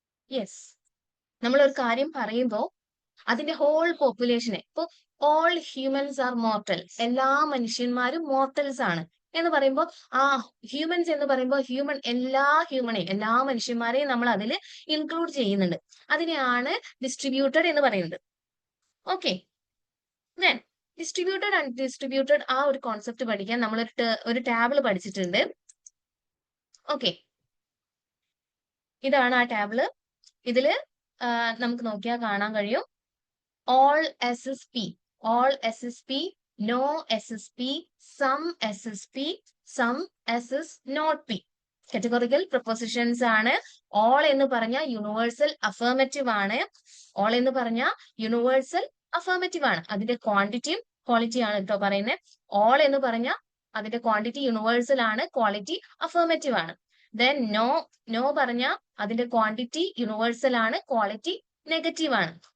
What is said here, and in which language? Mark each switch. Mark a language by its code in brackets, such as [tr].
[ml] Yes, നമ്മൾ ഒരു കാര്യം പറയുമ്പോൾ അതിന്റെ ഹോൾ പോപ്പുലേഷനെ, ഇപ്പൊ [en] all humans are mortal, [ml] എല്ലാ മനുഷ്യന്മാരും മോർട്ടൽസ് ആണ് എന്ന് പറയുമ്പോൾ ആ ഹ്യൂമൻസ് എന്ന് പറയുമ്പോൾ എല്ലാ ഹ്യൂമനെയും, എല്ലാ മനുഷ്യന്മാരെയും നമ്മൾ അതിൽ ഇൻക്ലൂഡ് ചെയ്യുന്നുണ്ട്. അതിനെയാണ് ഡിസ്ട്രിബ്യൂട്ടഡ് എന്ന് പറയുന്നത്. ഓക്കെ, ദെൻ ഡിസ്ട്രിബ്യൂട്ടഡ് അൺഡിസ്ട്രിബ്യൂട്ടഡ് ആ ഒരു കോൺസെപ്റ്റ് പഠിക്കാൻ നമ്മൾ ഒരു ടാബിൾ പഠിച്ചിട്ടുണ്ട്. ഓക്കെ, ഇതാണ് ആ ടാബിള്. ഇതില് നമുക്ക് നോക്കിയാൽ കാണാൻ കഴിയും [en] all SSP, all SSP, no SSP, some SSP, some SS not P. [ml] Categorical propositions ആണ്. ഓൾ എന്ന് പറഞ്ഞ യൂണിവേഴ്സൽ അഫർമേറ്റീവ് ആണ്. ഓൾ എന്ന് പറഞ്ഞ യൂണിവേഴ്സൽ അഫർമേറ്റീവ് ആണ്. അതിന്റെ ക്വാണ്ടിറ്റിയും ക്വാളിറ്റി ആണ് കേട്ടോ പറയുന്നത്. ഓൾ എന്ന് പറഞ്ഞ അതിന്റെ ക്വാണ്ടിറ്റി യൂണിവേഴ്സൽ ആണ്, ക്വാളിറ്റി അഫർമേറ്റീവ് ആണ്. ദെൻ നോ പറഞ്ഞ അതിന്റെ ക്വാണ്ടിറ്റി യൂണിവേഴ്സൽ ആണ്, ക്വാളിറ്റി നെഗറ്റീവ് ആണ്.